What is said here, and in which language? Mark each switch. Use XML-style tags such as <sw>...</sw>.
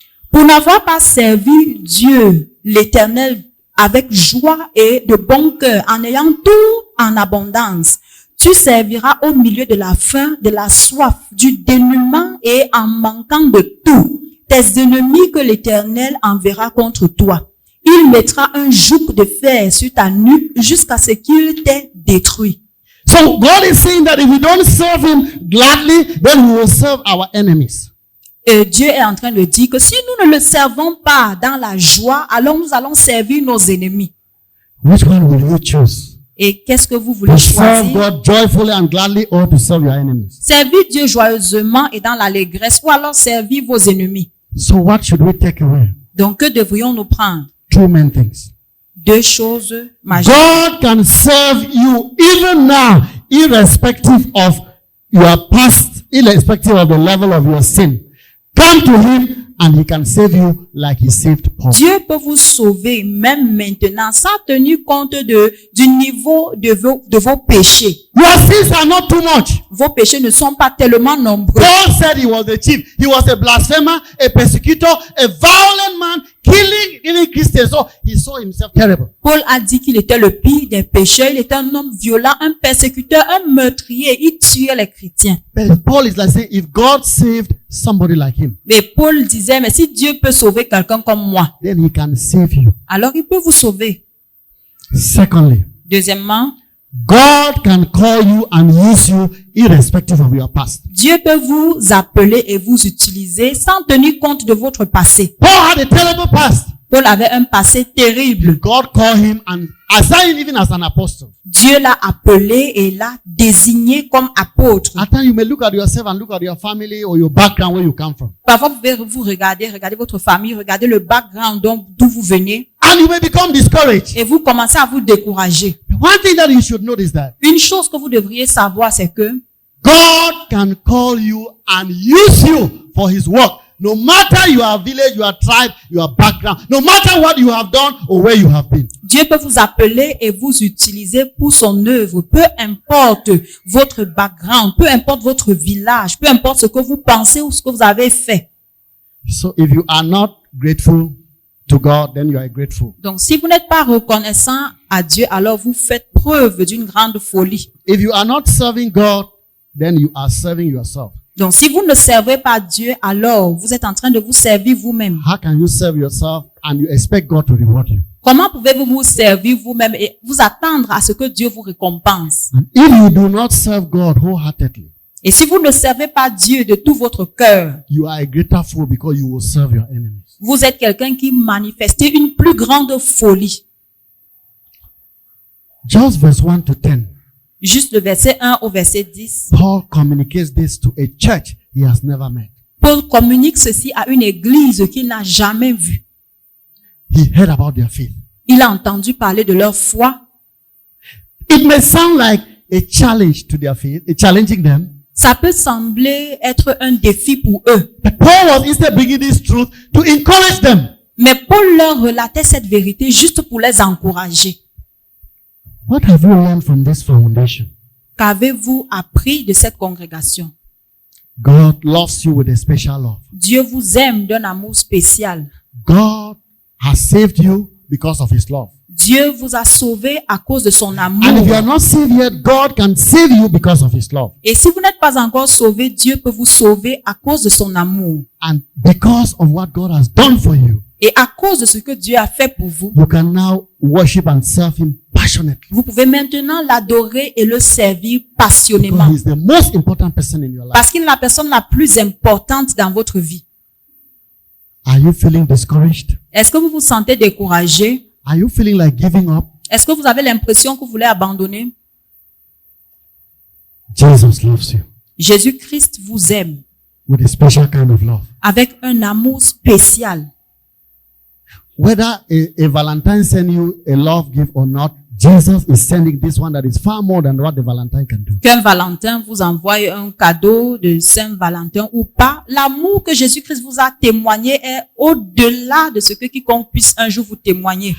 <fr>Pour n'avoir pas servi Dieu, l'Éternel, avec joie et de bon cœur, en ayant tout en abondance, tu serviras au milieu de la faim, de la soif, du dénuement et en manquant de tout tes ennemis que l'Éternel enverra contre toi. Il mettra un joug de fer sur ta nuque jusqu'à ce qu'il t'ait détruit.</fr> <en>So God is saying that if we don't serve him gladly, then we will serve our enemies.</en> <fr>Et Dieu est en train de dire que si nous ne le servons pas dans la joie, alors nous allons servir nos ennemis.</fr> <en>Which one will you choose?</en> <fr>Et qu'est-ce que vous voulez</fr> <en>To serve</en> <fr>choisir?</fr> <en>God joyfully and gladly or to serve your enemies?</en> <fr>Servir Dieu joyeusement et dans l'allégresse, ou alors servir vos ennemis.</fr> <en>So what should we take away?</en> <fr>Donc, que devrions-nous prendre?</fr> <en>Two main things.</en> <fr>Deux choses majeures.</fr> <en>God can serve you even now, irrespective of your past, irrespective of the level of your sin. Come to him and he can save you like he saved Paul.</en> <fr>Dieu peut vous sauver même maintenant sans tenir compte du niveau de vos péchés.</fr> <en>Your sins are not too much.</en> <fr>Vos péchés ne sont pas tellement nombreux.</fr> <en>Paul said he was the chief. He was a blasphemer, a persecutor, a violent man, killing Christians. So he saw himself terrible.</en> <fr>Paul a dit qu'il était le pire des pécheurs. Il était un homme violent, un persécuteur, un meurtrier. Il tuait les chrétiens.</fr> <en>But Paul is like saying, if God saved somebody like him,</en> <fr>Mais Paul disait, mais si Dieu peut sauver quelqu'un comme moi,</fr> <en>then he can save you.</en> <fr>alors il peut vous sauver.</fr> <en>Secondly,</en> <fr>Deuxièmement,</fr> <en>God can call you and use you irrespective of your past.</en> <fr>Dieu peut vous appeler et vous utiliser sans tenir compte de votre passé.</fr> <en>Paul had a terrible past.</en> <fr>Paul avait un passé terrible.</fr> <en>God called him and assigned him even as an apostle.</en> <fr>Dieu l'a appelé et l'a désigné comme apôtre.</fr> <en>At times you may look at yourself and look at your family or your background where you come from.</en> <fr>Parfois, vous pouvez vous regarder votre famille, regarder le background d'où vous venez,</fr> <en>And you may become discouraged.</en> <fr>et vous commencez à vous décourager.</fr> <en>One thing that you should know is that</en> <fr>Une chose que vous devriez savoir, c'est que</fr> <en>God can call you and use you for his work. No matter your village, your tribe, your background, no matter what you have done or where you have been.</en> <fr>Dieu peut vous appeler et vous utiliser pour son œuvre. Peu importe votre background, peu importe votre village, peu importe ce que vous pensez ou ce que vous avez fait.</fr> <en>So if you are not grateful to God, then you are grateful.</en> <fr>Donc, si vous n'êtes pas reconnaissant à Dieu, alors vous faites preuve d'une grande folie.</fr> <en>If you are not serving God, then you are serving yourself.</en> <fr>Donc, si vous ne servez pas Dieu, alors vous êtes en train de vous servir vous-même.</fr> <en>How can you serve yourself and you expect God to reward you?</en> <fr>Comment pouvez-vous vous servir vous-même et vous attendre à ce que Dieu vous récompense?</fr> <en>And if you do not serve God wholeheartedly,</en> <fr>Et si vous ne servez pas Dieu de tout votre cœur,</fr> <en>you are a greater fool because you will serve your enemies.</en> <fr>vous êtes quelqu'un qui manifeste une plus grande folie.</fr> <en>Just verse 1 to 10.</en> <fr>Juste le verset 1 au verset 10.</fr> <en>Paul communicates this to a church he has never met.</en> <fr>Paul communique ceci à une église qu'il n'a jamais vue.</fr> <en>He heard about their faith.</en> <fr>Il a entendu parler de leur foi.</fr> <en>It may sound like a challenge to their faith, challenging them.</en> <fr>Ça peut sembler être un défi pour eux.</fr> <en>But Paul was instead bringing this truth to encourage them.</en> <fr>Mais Paul leur relatait cette vérité juste pour les encourager.</fr> <en>What have you learned from this foundation?</en> <fr>Qu'avez-vous appris de cette congrégation?</fr> <en>God loves you with a special love.</en> <fr>Dieu vous aime d'un amour spécial.</fr> <en>God has saved you because of his love.</en> <fr>Dieu vous a sauvé à cause de son</fr> <en>And if you are</en> <fr>amour.</fr> <en>not saved yet, God can save you because of his love.</en> <fr>Et si vous n'êtes pas encore sauvé, Dieu peut vous sauver à cause de son amour.</fr> <en>And because of what God has done for you,</en> <fr>Et à cause de ce que Dieu a fait pour vous,</fr> <en>you can now worship and serve him passionately.</en> <fr>vous pouvez maintenant l'adorer et le servir</fr> <en>Because</en> <fr>passionnément.</fr> <en>he's the most important person in your life.</en> <fr>Parce qu'il est la personne la plus importante dans votre vie.</fr> <en>Are you feeling discouraged?</en> <fr>Est-ce que vous vous sentez découragé?</fr> <en>Are you feeling like giving up?</en> <fr>Est-ce que vous avez l'impression que vous voulez abandonner?</fr> <en>Jesus loves you</en> <fr>Jésus-Christ vous aime</fr> <en>with a special kind of love.</en> <fr>avec un amour spécial.</fr> <en>Whether a Valentine send you a love gift or not, Jesus is sending this one that is far more than what the Valentine can do.</en> <fr>Qu'un Valentin vous envoie un cadeau de Saint-Valentin ou pas, l'amour que Jésus-Christ vous a témoigné est au-delà de ce que quiconque puisse un jour vous témoigner.</fr>